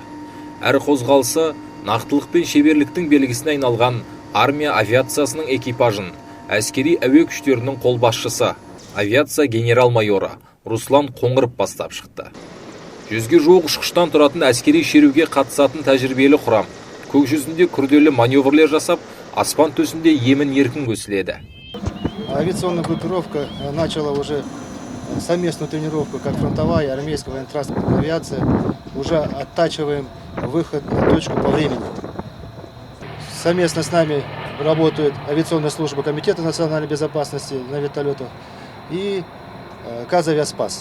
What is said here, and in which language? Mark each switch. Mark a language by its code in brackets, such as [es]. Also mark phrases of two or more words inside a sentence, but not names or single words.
[kk] Әр қозғалысы нақтылық пен шеберліктің белгісіне айналған армия авиациясының экипажын әскери әуе күштерінің қолбасшысы авиация генерал-майоры Руслан Қоңыров бастап шықты. 100-ге жуық ұшқыштан тұратын әскери шеруге қатысатын тәжірибелі құрам көк жүзінде күрделі маневрлер жасап, аспан төсінде емін-еркін көсіледі. [ru] Авиационная группировка начала уже совместную тренировку, как фронтовая и армейская военно-транспортная авиация. Уже оттачиваем выход на точку по времени. Совместно с нами работает авиационная служба Комитета национальной безопасности на вертолетах и Казавиаспас.